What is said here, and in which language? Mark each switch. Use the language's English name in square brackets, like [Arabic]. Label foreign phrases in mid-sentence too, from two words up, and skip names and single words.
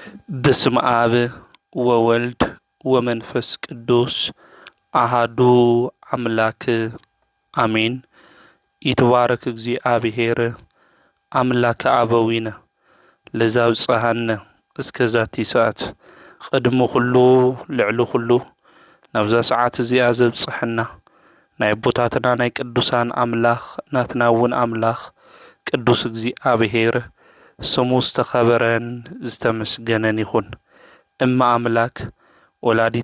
[Geez] በስመ አብ ወወልድ ወመንፈስ ቅዱስ አሃዱ አምላክ አሜን። ይትባረክ እግዚአብሔር አምላከ አበዊነ ለዘብጽሐነ እስከዛቲ ሰዓት [Tigrinya] ቅድሚ ኩሉ ልዕሊ ኩሉ ናብዛ ሰዓት እዚኣ ዘብጽሐና ናይ ቦታትና ናይ ቅዱሳን አምላኽ ናትና እውን አምላኽ ቅዱስ እግዚአብሔር ስሙ ዝተኸበረን ዝተመስገነን ይኹን። [Geez] እማ አምላክ ወላዲተ